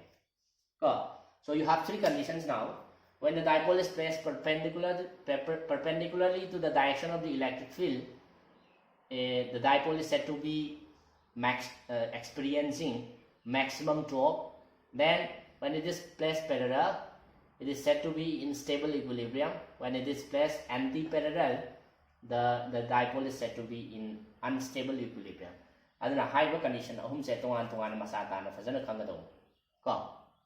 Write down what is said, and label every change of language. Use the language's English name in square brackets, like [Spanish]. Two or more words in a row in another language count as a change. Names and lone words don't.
[English] So you have three conditions now. When the dipole is placed perpendicularly to the direction of the electric field, the dipole is said to be experiencing maximum torque. Then when it is placed parallel, it is said to be in stable equilibrium. When it is placed anti-parallel, the dipole is said to be in unstable equilibrium. [Manipuri] Aduna [English] high condition [Manipuri] ahum se tongan masa ta na fazana khangado ko